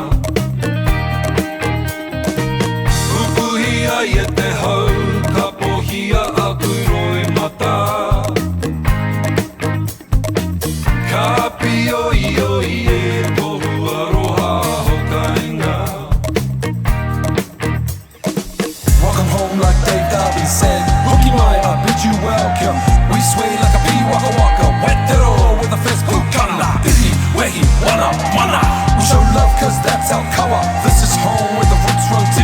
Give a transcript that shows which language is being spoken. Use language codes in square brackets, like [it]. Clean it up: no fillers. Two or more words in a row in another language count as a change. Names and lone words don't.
[mi] Pupuhi ai e te hau, Kapohia aku roimata. Ka Pīoioi e tohu aroha haukāinga. [en] Welcome home like Dave Darby said. [mi] Riqi mai, [en] I bid you welcome. We sway like a [mi] pea waka waka. [en] Whētero with a fist Pūkana. [mi] Ihi, wehi, wana, mana. [en] We show love cause that's our color. This is home where the roots run deep.